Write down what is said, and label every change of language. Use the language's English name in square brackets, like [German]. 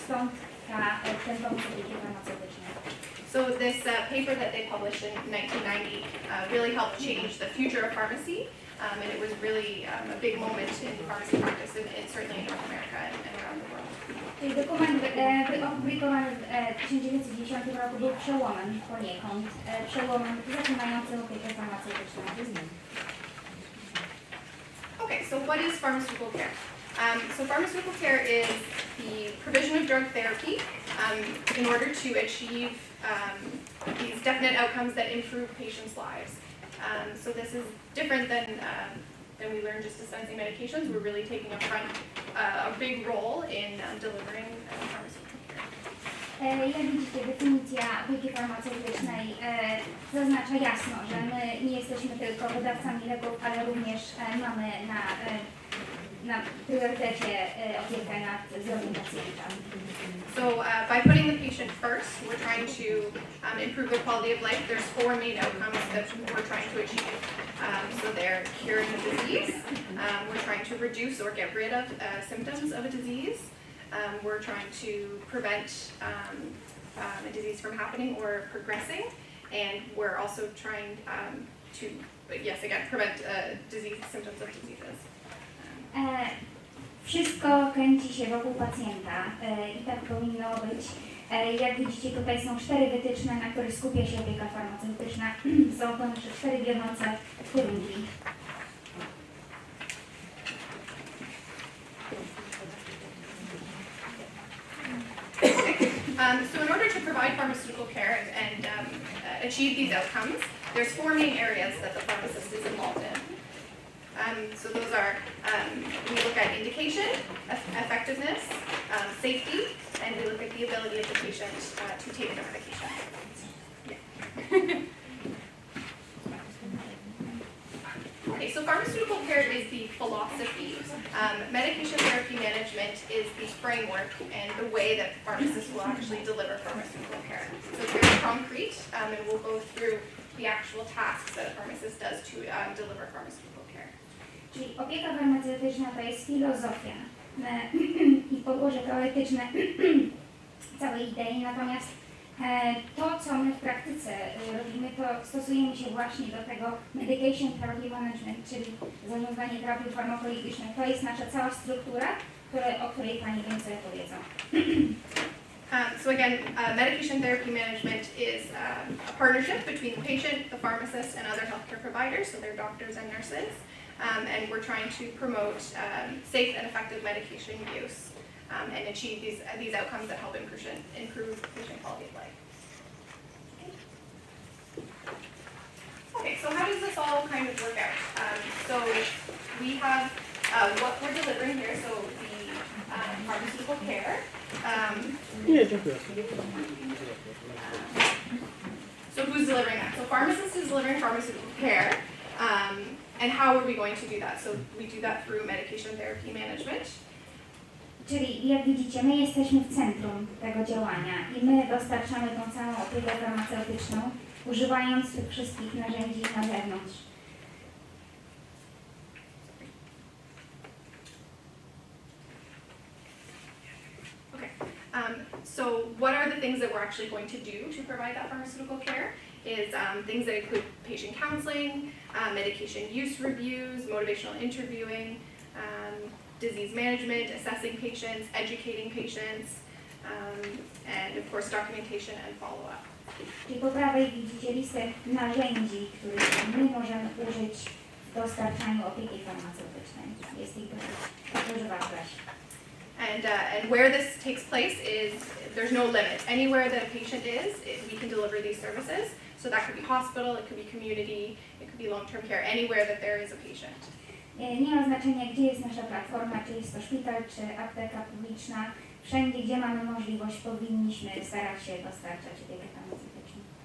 [Polish] Stąd ten pomysł opieki farmaceutycznej. [English] So this paper that they published in 1990 really helped change the future of pharmacy. And it was really a big moment in pharmacy practice, and certainly in North America and around the world. [Polish] Czyli dokument opublikowany w 1910 roku był przełomem poniekąd, przełomem zaczynającym opiekę farmaceutyczną. [English] Okay, so what is pharmaceutical care? So pharmaceutical care is the provision of drug therapy in order to achieve these definite outcomes that improve patients' lives. So this is different than we learn just dispensing medications. We're really taking a big role in delivering pharmaceutical care. [Polish] Jak widzicie, definicja opieki farmaceutycznej zaznacza jasno, że my nie jesteśmy tylko wydawcami leków, ale również mamy na priorytecie opiekę nad zdrowiem pacjenta. [English] So by putting the patient first, we're trying to improve the quality of life. There's 4 main outcomes that we're trying to achieve. So they're curing a disease, we're trying to reduce or get rid of symptoms of a disease, we're trying to prevent a disease from happening or progressing, and we're also trying to, yes, again, prevent symptoms of diseases. [Polish] Wszystko kręci się wokół pacjenta i tak powinno być. Jak widzicie, tutaj są 4 wytyczne, na których skupia się opieka farmaceutyczna. Są to nasze 4 wiodące kierunki. [English] So in order to provide pharmaceutical care and achieve these outcomes, there's 4 main areas that the pharmacist is involved in. So those are, we look at indication, effectiveness, safety, and we look at the ability of the patient to take the medication. Yeah. Okay, so pharmaceutical care is the philosophy. Medication therapy management is the framework and the way that pharmacists will actually deliver pharmaceutical care. So it's very concrete, and we'll go through the actual tasks that a pharmacist does to deliver pharmaceutical care. [Polish] Czyli opieka farmaceutyczna to jest filozofia i podłoże teoretyczne całej idei, natomiast to, co my w praktyce robimy, to stosujemy się właśnie do tego [English] medication therapy management, [Polish] czyli zarządzanie terapią farmakologiczną. To jest nasza cała struktura, o której Pani więcej opowiedzą. [English] So again, medication therapy management is a partnership between the patient, the pharmacist, and other healthcare providers, so they're doctors and nurses. And we're trying to promote safe and effective medication use and achieve these outcomes that help improve patient quality of life. Okay, so how does this all kind of work out? So we have what we're delivering here, so the pharmaceutical care. So who's delivering that? So pharmacist is delivering pharmaceutical care. And how are we going to do that? So we do that through medication therapy management. [Polish] Czyli jak widzicie, my jesteśmy w centrum tego działania i my dostarczamy tą całą opiekę farmaceutyczną, używając tych wszystkich narzędzi na zewnątrz. [English] Okay. So what are the things that we're actually going to do to provide that pharmaceutical care? Is things that include patient counseling, medication use reviews, motivational interviewing, disease management, assessing patients, educating patients, and of course documentation and follow-up. [Polish] Czyli po prawej widzicie listę narzędzi, których my możemy użyć w dostarczaniu opieki farmaceutycznej. Jest ich dużo wartość. [English] And where this takes place is, there's no limit. Anywhere that a patient is, we can deliver these services. So that could be hospital, it could be community, it could be long-term care, anywhere that there is a patient. [Polish] Nie ma znaczenia, gdzie jest nasza platforma, czy jest to szpital, czy apteka publiczna. Wszędzie, gdzie mamy możliwość, powinniśmy starać się dostarczać opiekę farmaceutyczną.